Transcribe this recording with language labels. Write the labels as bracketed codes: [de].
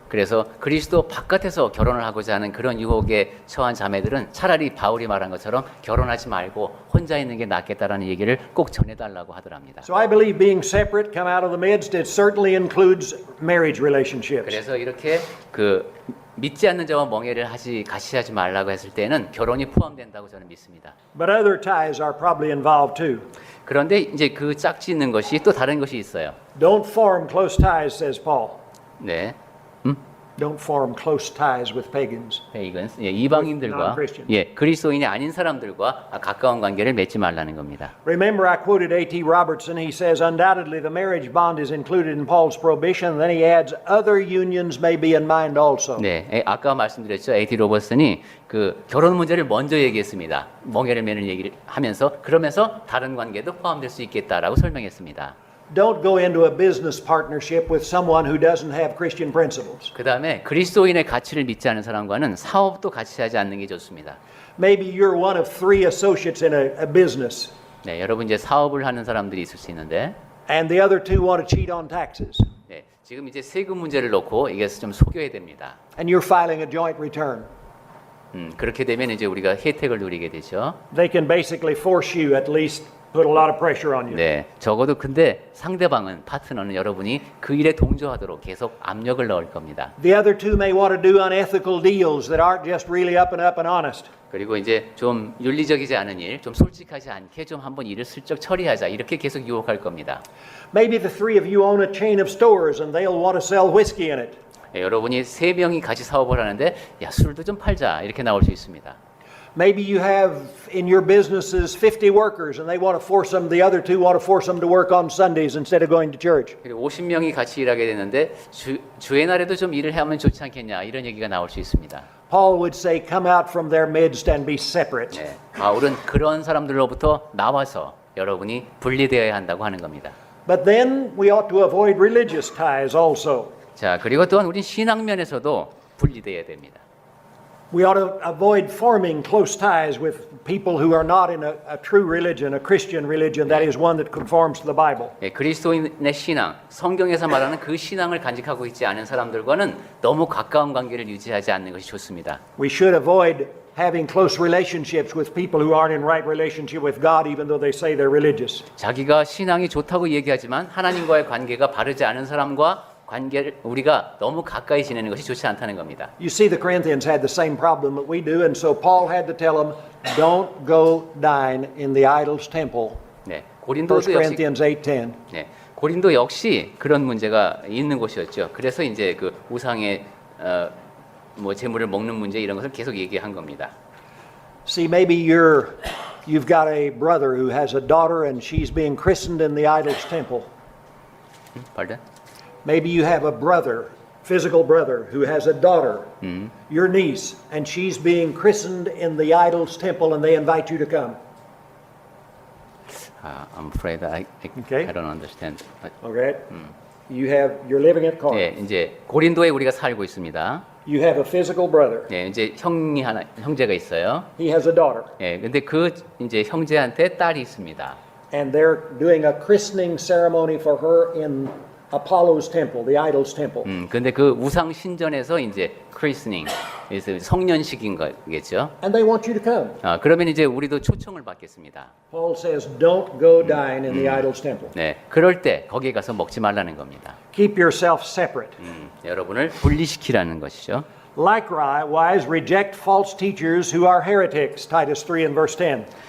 [ko] 그래서 그리스도 바깥에서 결혼을 하고자 하는 그런 유혹에 처한 자매들은 차라리 바울이 말한 것처럼 결혼하지 말고 혼자 있는 게 낫겠다라는 얘기를 꼭 전해달라고 하더랍니다. [en] So I believe being separate, come out of the midst, it certainly includes marriage relationships. [ko] 그래서 이렇게 그 믿지 않는 자와 멍해를 같이 하지 말라고 했을 때는 결혼이 포함된다고 저는 믿습니다. [en] But other ties are probably involved too. [ko] 그런데 이제 그 짝짓는 것이 또 다른 것이 있어요. [en] Don't form close ties, says Paul. [ko] 네. [en] Don't form close ties with pagans. [ko] 페이건스, 이방인들과 [en] non-Christians. [ko] 그리스도인이 아닌 사람들과 가까운 관계를 맺지 말라는 겁니다. [en] Remember, I quoted A.T. Robertson. He says, undoubtedly the marriage bond is included in Paul's prohibition. Then he adds, other unions may be in mind also. [ko] 네, 아까 말씀드렸죠. A.T. 로버슨이 그 결혼 문제를 먼저 얘기했습니다. 멍해를 매는 얘기를 하면서 그러면서 다른 관계도 포함될 수 있겠다라고 설명했습니다. [en] Don't go into a business partnership with someone who doesn't have Christian principles. [ko] 그 다음에 그리스도인의 가치를 믿지 않은 사람과는 사업도 같이 하지 않는 게 좋습니다. [en] Maybe you're one of 3 associates in a business, [ko] 네, 여러분 이제 사업을 하는 사람들이 있을 수 있는데, [en] and the other 2 want to cheat on taxes, [ko] 네, 지금 이제 세금 문제를 놓고 이게 좀 속여야 됩니다. [en] and you're filing a joint return. [ko] 그렇게 되면 이제 우리가 혜택을 누리게 되죠. [en] They can basically force you, at least put a lot of pressure on you. [ko] 네, 적어도 근데 상대방은 파트너는 여러분이 그 일에 동조하도록 계속 압력을 넣을 겁니다. [en] The other 2 may want to do unethical deals that aren't just really up and honest. [ko] 그리고 이제 좀 윤리적이지 않은 일, 좀 솔직하지 않게 좀 한번 일을 슬쩍 처리하자 이렇게 계속 유혹할 겁니다. [en] Maybe the 3 of you own a chain of stores and they'll want to sell whiskey in it. [ko] 네, 여러분이 3명이 같이 사업을 하는데 야 술도 좀 팔자 이렇게 나올 수 있습니다. [en] Maybe you have in your businesses 50 workers and they want to force them, the other 2 want to force them to work on Sundays instead of going to church. [ko] 그리고 50명이 같이 일하게 되는데 주의 날에도 좀 일을 하면 좋지 않겠냐 이런 얘기가 나올 수 있습니다. [en] Paul would say, come out from their midst and be separate. [ko] 네, 바울은 그런 사람들로부터 나와서 여러분이 분리되어야 한다고 하는 겁니다. [en] But then we ought to avoid religious ties also. [ko] 자, 그리고 또한 우리 신앙면에서도 분리되어야 됩니다. [en] We ought to avoid forming close ties with people who are not in a true religion, a Christian religion, that is one that conforms to the Bible. [ko] 예, 그리스도인의 신앙, 성경에서 말하는 그 신앙을 간직하고 있지 않은 사람들과는 너무 가까운 관계를 유지하지 않는 것이 좋습니다. [en] We should avoid having close relationships with people who aren't in right relationship with God, even though they say they're religious. [ko] 자기가 신앙이 좋다고 얘기하지만 하나님과의 관계가 바르지 않은 사람과 관계를 우리가 너무 가까이 지내는 것이 좋지 않다는 겁니다. [en] You see, the Corinthians had the same problem that we do, and so Paul had to tell them, don't go dine in the idol's temple. [ko] 네, [en] 1 [ko] 고린도도 역시 [en] Corinthians 8:10. [ko] 네, 고린도 역시 그런 문제가 있는 곳이었죠. 그래서 이제 그 우상의 뭐 재물을 먹는 문제 이런 것을 계속 얘기한 겁니다. [en] See, maybe you've got a brother who has a daughter and she's being christened in the idol's temple. Pardon? Maybe you have a brother, physical brother, who has a daughter, your niece, and she's being christened in the idol's temple and they invite you to come. I'm afraid I don't understand. But, Okay? You're living at Corinth. [ko] 네, 이제 고린도에 우리가 살고 있습니다. [en] You have a physical brother. [ko] 네, 이제 형제가 있어요. [en] He has a daughter. [ko] 네, 근데 그 이제 형제한테 딸이 있습니다. [en] And they're doing a christening ceremony for her in Apollo's temple, the idol's temple. [ko] 근데 그 우상 신전에서 이제 크리스닝, 그래서 성년식인 거겠죠. [en] And they want you to come. [ko] 그러면 이제 우리도 초청을 받겠습니다. [en] Paul says, don't go dine in the idol's temple. [ko] 네, 그럴 때 거기에 가서 먹지 말라는 겁니다. [en] Keep yourself separate. [ko] 여러분을 분리시키라는 것이죠. [en] Likewise, reject false teachers who are heretics, Titus 3 and verse 10.